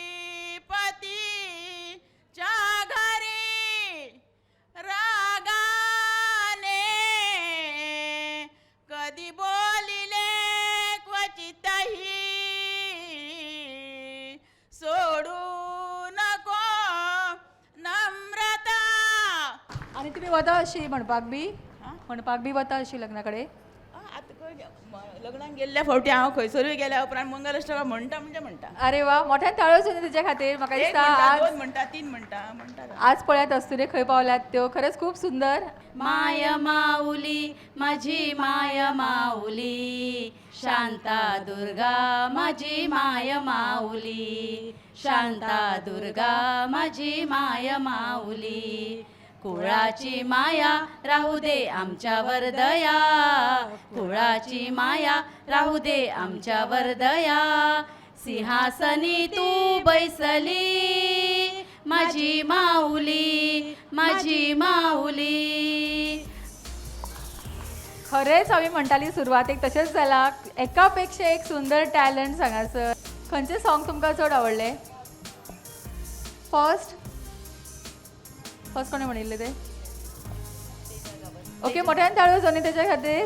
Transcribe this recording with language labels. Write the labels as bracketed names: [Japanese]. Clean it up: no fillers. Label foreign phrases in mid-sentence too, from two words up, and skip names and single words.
[Marathi] पतीच्या घरी रागाने कधी बोलिले क्वचितही सोडू नको नम्रता. [Konkani] आणि तुम्ही वता अशी म्हणपाक बी वता अशी लग्नाकडे. लग्नाक गेल्ल्या फावटी हांव खंयसरूय गेल्या उपरांत मंगलाष्टकां म्हणटा म्हणजे म्हणटा. अरे वा, मोठ्यान ताळ्यो सुद्दां तेच्या खातीर. म्हाका एक दिसता म्हणटा, आज दोन म्हणटा, तीन म्हणटा आज पळयात अस्तुरे खंय पावल्यात त्यो. [Marathi] खरंच खूप सुंदर. माय माऊली माझी माय माऊली शांता दुर्गा माझी माय माऊली शांता दुर्गा माझी माय माऊली कुळाची माया राहू दे आमच्यावर दया कुळाची माया राहू दे आमच्यावर दया सिंहासनी तू बैसली माझी माऊली माझी माऊली. [Konkani] खरेंच आमी म्हणटाली सुरवातेक तशेंच जाला. एकापेक्षा एक सुंदर टॅलंट सांगासर. खंयचें सॉंग तुमकां चड आवडलें? फर्स्ट कोणें म्हणिल्लें तें? ओके, मोठ्यान ताळ्यो जोनी तेच्या खातीर.